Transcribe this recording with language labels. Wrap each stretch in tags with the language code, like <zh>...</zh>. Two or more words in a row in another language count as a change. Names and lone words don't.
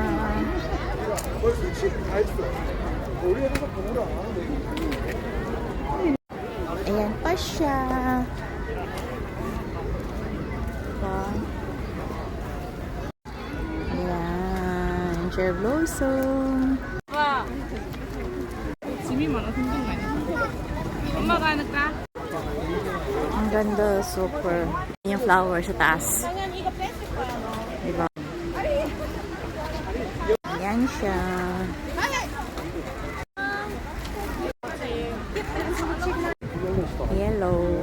<tl>Ayan pa siya.</tl> <en>Ayan, cherry blossom.</en> <ko>와, 짐이 많아 힘든 거 아니야? 엄마가 하니까.</ko> <tl>Ang ganda, super. Yung flower sa taas. Diba? Ayan siya. Yellow.</tl>